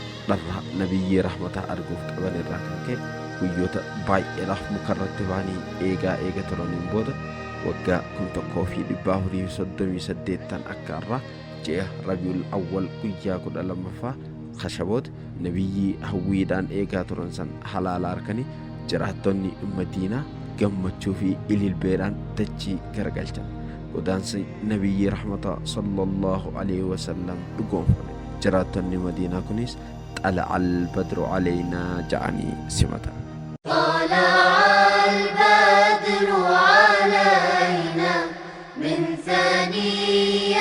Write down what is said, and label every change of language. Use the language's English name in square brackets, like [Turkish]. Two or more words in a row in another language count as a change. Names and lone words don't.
[Oromo] Dharraa nabiyyii rahmataa arguuf qaban irraa kan ka'e guyyoota baay'eedhaaf mukarratti bahanii eega turaniin booda waggaa 1438 akka irraa ji'a Rabiul Awwal guyyaa 12ffaa khashaboot nabiyyii hawwiidhaan eegaa turan san halaala arkanii jiraattonni Madiinaa gammachuu fi ililbeedhaan dachii garagalchan. Godaansi nabiyyii rahmataa [Arabic] صلى الله عليه وسلم [Oromo] dhugoomfame. Jiraattonni Madiinaa kunis [Arabic] طلع البدر علينا جعني سمة. طلع البدر علينا من ثني